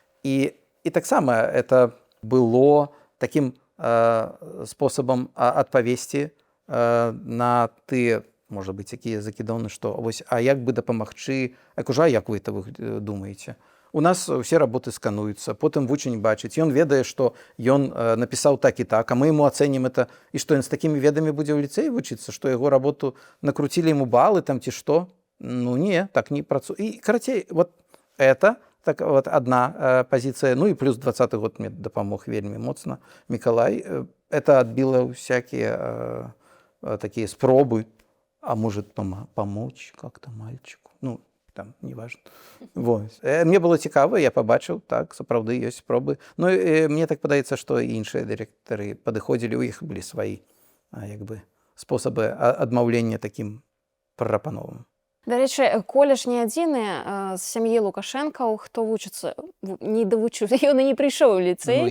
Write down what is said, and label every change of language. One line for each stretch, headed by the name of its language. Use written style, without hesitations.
Belarusian: І таксама это было такім спосабам адпавесці на тыя, можа быць, якія закідоны, што вось, а як бы дапамагчы, як вы это думаеце? У нас усе работы скануюцца, потым вучань бачыць, ён ведае, што ён напісаў так і так, а мы яму ацэнім это, і што ён з такімі ведамі будзе ў ліцэі вучыцца, што яго работу накруцілі яму балы там ці што? Ну не, так не працуе.
Russian: І карацей, вот это так вот одна позиция, ну и плюс 20-й год
Belarusian: мне дапамог вельмі моцна
Russian: Миколай. Это отбило всякие такие спробы, а может помочь как-то мальчику, ну там неважно. Вот.
Belarusian: Мне было цікава, я побачыў, так, сапраўды ёсць спробы. Ну мне так падаецца, што і іншыя дырэктары падыходзілі, у іх былі сваі як бы спосабы адмаўлення такім прапановам. Да рэчы, колеш не адзіны з сям'і Лукашэнкаў, хто вучыцца, не давучыў, ён і не прыйшоў у ліцэй.